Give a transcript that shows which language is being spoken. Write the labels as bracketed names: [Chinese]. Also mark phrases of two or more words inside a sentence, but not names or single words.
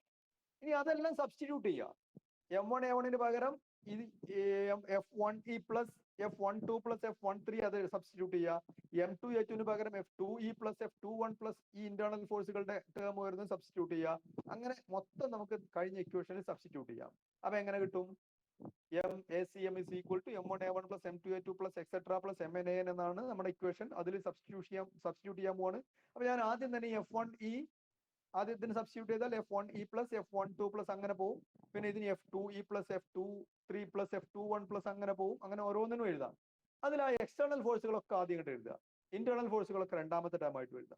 [Malayalam] ഇനി അതെല്ലാം സബ്സ്റ്റിറ്റ്യൂട്ട് ചെയ്യാം. M1A1 പകരം ഇത് F1E പ്ലസ് F12 പ്ലസ് F13 അത് സബ്സ്റ്റിറ്റ്യൂട്ട് ചെയ്യുക. M2A2 പകരം F2E പ്ലസ് F21 പ്ലസ് ഈ ഇന്റേണൽ ഫോഴ്സുകളുടെ ടേം വരുന്നത് സബ്സ്റ്റിറ്റ്യൂട്ട് ചെയ്യുക. അങ്ങനെ മൊത്തം നമുക്ക് കഴിഞ്ഞ ഇക്വേഷനിൽ സബ്സ്റ്റിറ്റ്യൂട്ട് ചെയ്യാം. അപ്പൊ എങ്ങനെ കിട്ടും? [English] MACM is equal to M1A1 plus M2A2 plus etc plus MNAN [Malayalam] എന്നാണ് നമ്മുടെ ഇക്വേഷൻ. അതിൽ സബ്സ്റ്റിറ്റ്യൂട്ട് ചെയ്യാൻ പോവാണ്. അപ്പൊ ഞാൻ ആദ്യം തന്നെ F1E ആദ്യത്തിന് സബ്സ്റ്റിറ്റ്യൂട്ട് ചെയ്താൽ F1E പ്ലസ് F12 പ്ലസ് അങ്ങനെ പോകും. പിന്നെ ഇതിന് F2E പ്ലസ് F23 പ്ലസ് F21 പ്ലസ് അങ്ങനെ പോകും. അങ്ങനെ ഓരോന്നിനും എഴുതാം. അതിൽ ആ എക്സ്റ്റേണൽ ഫോഴ്സുകളൊക്കെ ആദ്യം ഇങ്ങോട്ട് എഴുതുക, ഇന്റേണൽ ഫോഴ്സുകളൊക്കെ രണ്ടാമത്തെ ടൈം ആയിട്ട് എഴുതാം.